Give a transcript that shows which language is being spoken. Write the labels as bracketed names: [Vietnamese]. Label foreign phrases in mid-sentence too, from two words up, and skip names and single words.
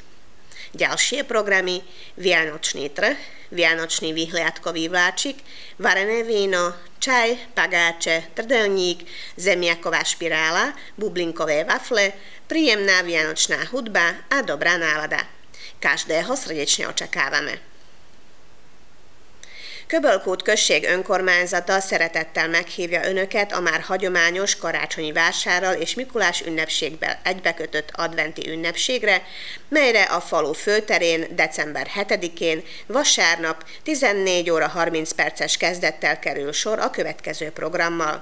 [Slovak] Ďalšie programy: Vianočný trh, Vianočný výhliadkový vláčik, varené víno, čaj, pagáče, trdelník, zemiaková špirála, bublinkové wafle, príjemná vianočná hudba a dobrá nálada. Každého srdečne očakávame. [Hungarian] Köbölkút község önkormányzata szeretettel meghívja Önöket a már hagyományos karácsonyi vásárral és Mikulás ünnepséggel egybekötött adventi ünnepségre, melyre a falu főterén december 7-én vasárnap 14 óra 30 perces kezdettel kerül sor a következő programmal.